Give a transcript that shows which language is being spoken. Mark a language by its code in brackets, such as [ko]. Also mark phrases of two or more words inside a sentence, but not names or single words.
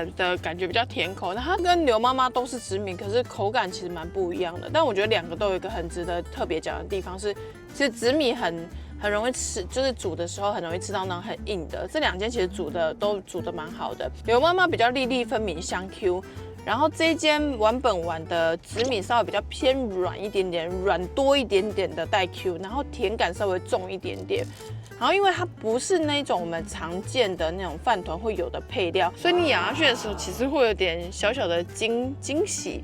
[zh] 的感覺比較甜口，那它跟劉媽媽都是紫米，可是口感其實蠻不一樣的。但我覺得2個都有一個很值得特別講的地方是，其實紫米很容易吃，就是煮的時候很容易吃到那種很硬的。這 2間其實都煮的蠻好的，劉媽媽比較粒粒分明香 Q， 然後這一間丸本丸的紫米稍微比較偏軟一點點，軟多一點點的帶 Q， 然後甜感稍微重一點點。然後因為它不是那種我們常見的那种飯糰會有的配料，所以你咬下去的時候其實會有點小小的驚喜。